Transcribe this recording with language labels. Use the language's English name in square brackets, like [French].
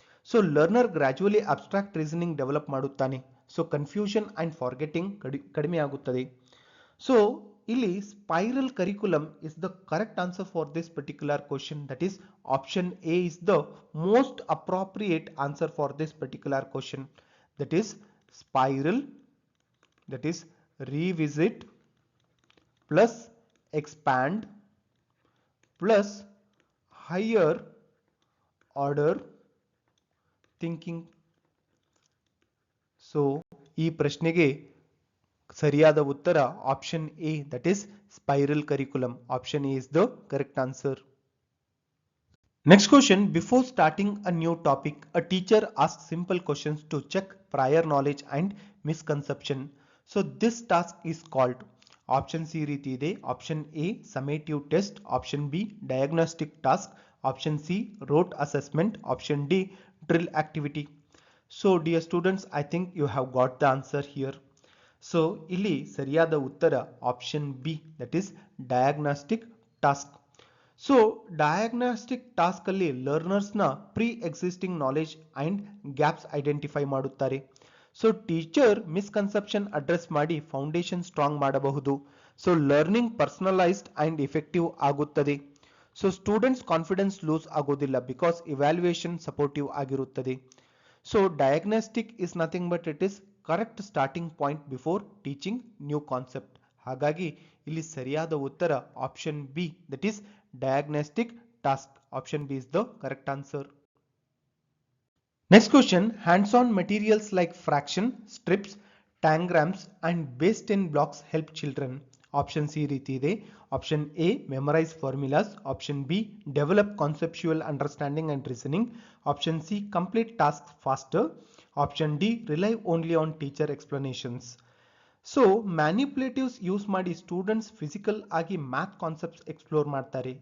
[Kannada] So learner gradually abstract reasoning develop ಮಾಡುತ್ತಾನೆ. So confusion and forgetting ಕಡಿಮೆ ಆಗುತ್ತದೆ. [English] So ಇಲ್ಲಿ spiral curriculum is the correct answer for this particular question, that is option A is the most appropriate answer for this particular question. That is spiral, that is revisit plus expand plus higher order thinking. [Kannada] So ಈ ಪ್ರಶ್ನೆಗೆ ಸರಿಯಾದ ಉತ್ತರ option A, [English] that is spiral curriculum. Option A is the correct answer. Next question, before starting a new topic, a teacher asks simple questions to check prior knowledge and misconception. So this task is called, option C [Kannada] ರೀತಿ ಇದೆ. [English] Option A summative test, option B diagnostic task, option C rote assessment, option D drill activity. So dear students, I think you have got the answer here. So [Kannada] ಇಲ್ಲಿ ಸರಿಯಾದ ಉತ್ತರ [English] option B, that is diagnostic task. [Kannada] So diagnostic task ಅಲ್ಲಿ learners ನ pre existing knowledge and gaps identify ಮಾಡುತ್ತಾರೆ. So teacher misconception address ಮಾಡಿ foundation strong ಮಾಡಬಹುದು. So learning personalised and effective ಆಗುತ್ತದೆ. So students confidence loose ಆಗೋದಿಲ್ಲ because evaluation supportive ಆಗಿರುತ್ತದೆ. [English] So diagnostic is nothing but it is correct starting point before teaching new concept. [Kannada] ಹಾಗಾಗಿ ಇಲ್ಲಿ ಸರಿಯಾದ ಉತ್ತರ option B, [English] That is diagnostic task. Option B is the correct answer. Next question, hands-on materials like fraction, strips, tangrams and base 10 blocks help children. Option C [Kannada] ರೀತಿ ಇದೆ. [English] Option A memorize formulas, option B develop conceptual understanding and reasoning, option C complete tasks faster, option D rely only on teacher explanations. [Kannada] So ಮ್ಯಾನಿಪ್ಯುಲೇಟಿವ್ಸ್ use ಮಾಡಿ students physical ಆಗಿ math concepts explore ಮಾಡ್ತಾರೆ.